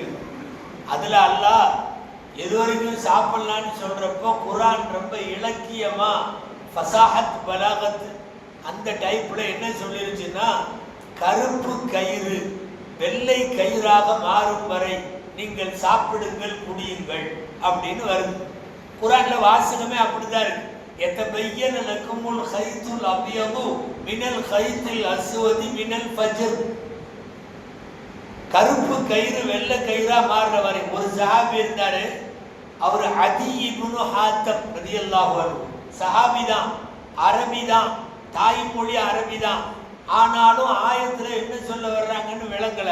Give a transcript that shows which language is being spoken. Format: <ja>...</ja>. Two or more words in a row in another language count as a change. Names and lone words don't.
<ta>அதுல அல்லாஹ் எது வரைக்கும் சாப்பிடலான்னு சொல்றப்போ குர்ஆன் ரொம்ப இலக்கியமா</ta> <ar>فصاحة بلاغة</ar> <ta>அந்த டைப்ல என்ன சொல்லிருச்சுன்னா, கருப்பு கயிறு வெள்ளை கயிறாக மாறும் வரை நீங்கள் சாப்பிடுங்கள், குடியுங்கள் அப்படின்னு வருது. குர்ஆன்ல வாசகமே அப்படிதான் இருக்கு.</ta> <ar>يتبين لكم الخيط الأبيض من الخيط الأسود من الفجر.</ar> <ta>கருப்பு கயிறு வெள்ளை கயிறா மாறுற வரை. ஒரு சஹாபி இருந்தாரு, அவர் அதி இப்னு ஹாத்தம்</ta> <ar>رضي الله عنه.</ar> <ta>சஹாபி தான், அரபி தான், தாய்மொழி அரபி தான். ஆனாலும் ஆயத்துல என்ன சொல்ல வர்றாங்கன்னு விளங்கல.</ta>